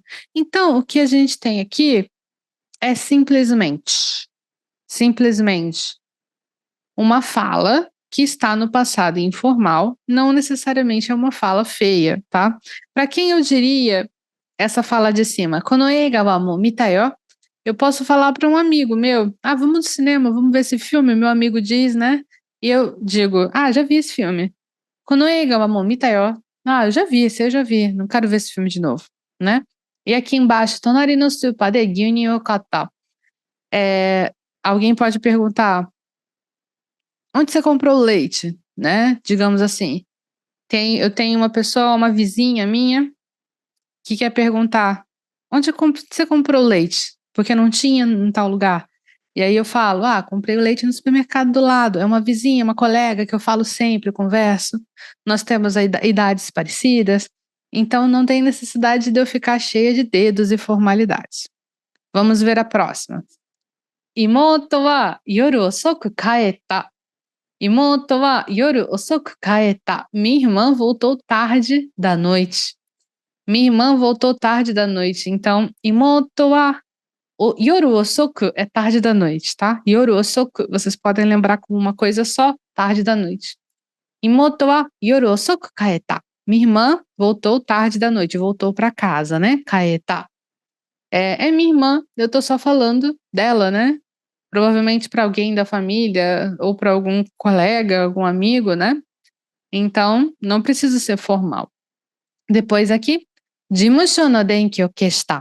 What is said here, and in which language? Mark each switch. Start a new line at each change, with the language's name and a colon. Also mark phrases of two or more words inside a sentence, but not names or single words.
Portuguese: Então, o que a gente tem aqui é simplesmente uma fala que está no passado informal, não necessariamente é uma fala feia, tá? Para quem eu diria essa fala de cima,
Japanese: "この映画はもう見たよ",
Portuguese: eu posso falar para um amigo meu, "Ah, vamos no cinema, vamos ver esse filme", meu amigo diz, né, e eu digo, "Ah, já vi esse filme".
Japanese: "この映画はもう見たよ".
Portuguese: "Ah, eu já vi, não quero ver esse filme de novo", né. E aqui embaixo,
Japanese: "隣のスーパーで牛乳を買った".
Portuguese: Alguém pode perguntar: "Onde você comprou o leite?", né, digamos assim. Eu tenho uma pessoa, uma vizinha minha, que quer perguntar: "Onde você comprou o leite?", porque não tinha em tal lugar. E aí eu falo: "Ah, comprei o leite no supermercado do lado". É uma vizinha, uma colega que eu falo sempre, eu converso. Nós temos a idades parecidas, então não tem necessidade de eu ficar cheia de dedos e formalidades. Vamos ver a próxima.
Japanese: "妹は夜遅く帰った". 妹は夜遅く帰った.
Portuguese: Minha irmã voltou tarde da noite. Minha irmã voltou tarde da noite, então,
Japanese: 妹は夜遅く
Portuguese: é tarde da noite, tá?
Japanese: 夜遅く,
Portuguese: vocês podem lembrar como uma coisa só, tarde da noite.
Japanese: 妹は夜遅く帰った.
Portuguese: Minha irmã voltou tarde da noite, voltou para casa, né? Kaeta. É minha irmã, eu tô só falando dela, né? Provavelmente para alguém da família ou para algum colega, algum amigo, né? Então, não precisa ser formal. Depois aqui,
Japanese: "事務所の電気を消した".